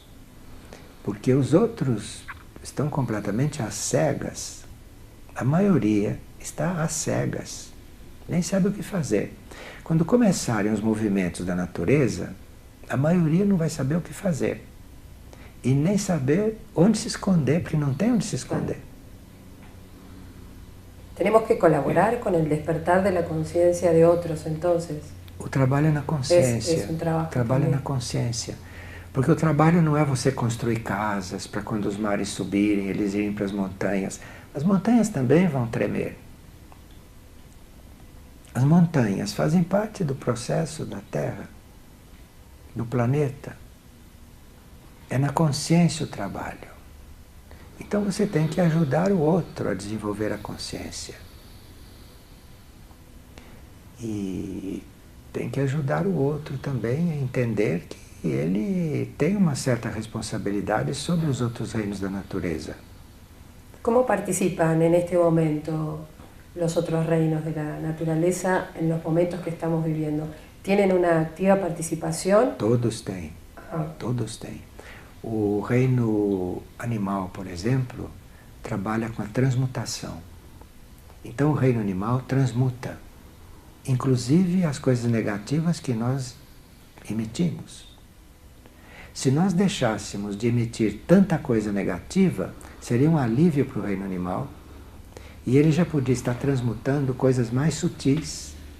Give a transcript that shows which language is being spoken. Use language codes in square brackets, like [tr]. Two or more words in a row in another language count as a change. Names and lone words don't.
[pt] Porque os outros estão completamente às cegas. A maioria está às cegas. Nem sabe o que fazer. Quando começarem os movimentos da natureza, a maioria não vai saber o que fazer. E nem saber onde se esconder, porque não tem onde se esconder. [es] Tenemos que colaborar con el despertar de la conciencia de otros, entonces. [pt] O trabalho é na consciência. [es] Es un trabajo. [pt] O trabalho é na consciência. Porque o trabalho não é você construir casas para quando os mares subirem, eles irem para as montanhas. As montanhas também vão tremer. As montanhas fazem parte do processo da Terra, do planeta. É na consciência o trabalho. Então você tem que ajudar o outro a desenvolver a consciência. E tem que ajudar o outro também a entender que ele tem uma certa responsabilidade sobre os outros reinos da natureza. [es] ¿Cómo participan en este momento los otros reinos de la naturaleza en los momentos que estamos viviendo? ¿Tienen una activa participación? [pt] Todos têm. Todos têm. O reino animal, por exemplo, trabalha com a transmutação. Então o reino animal transmuta, inclusive as coisas negativas que nós emitimos. Se nós deixássemos de emitir tanta coisa negativa, seria um alívio para o reino animal e ele já podia estar transmutando coisas mais sutis.